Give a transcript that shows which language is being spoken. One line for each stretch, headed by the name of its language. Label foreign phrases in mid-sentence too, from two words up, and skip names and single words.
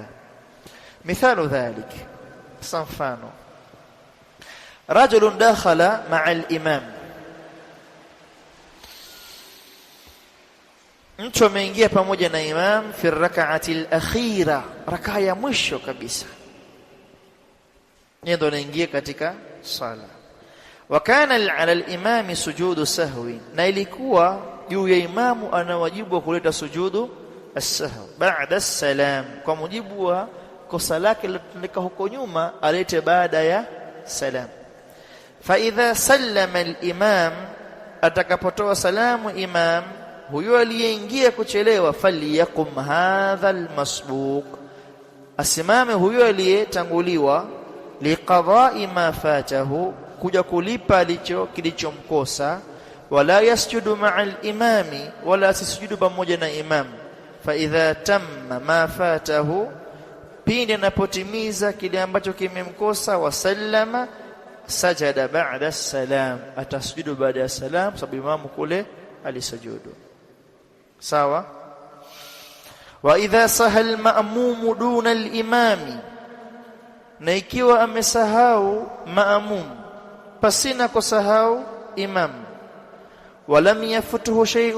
Arabic: مثال ذلك,
Swahili: mfano,
Arabic: رجل دخل مع الإمام,
Swahili: mtu ameingia pamoja na imam
Arabic: في الركعة الأخيرة,
Swahili: rakaa ya mwisho kabisa, ndio anaingia katika sala.
Arabic: وكان على الإمام سجود سهو,
Swahili: na ilikuwa juu ya imamu ana wajibu wa kuleta
Arabic: سجود السهو بعد السلام,
Swahili: kwa mujibu wa kosa lake lilotendeka huko nyuma, alete baada ya salam.
Arabic: فإذا سلم الإمام,
Swahili: atakapotoa salamu imam, huyo aliyeingia kuchelewa,
Arabic: فليقم هذا المسبوق,
Swahili: asimame huyo aliyetanguliwa,
Arabic: لقضاء ما فاته,
Swahili: kuja kulipa kilichomkosa,
Arabic: ولا يسجد مع الإمام,
Swahili: wala asisujudu pamoja na imam.
Arabic: فإذا تم ما فاته,
Swahili: pindi anapotimiza kile ambacho kimemkosa,
Arabic: وسلم سجد بعد السلام,
Swahili: atasujudu baada ya salam, sababu imamu kule alisujudu. Sawa.
Arabic: وإذا سها المأموم دون الإمام,
Swahili: na ikiwa amesahau maamum pasina kusahau imam,
Arabic: ولم يفته شيء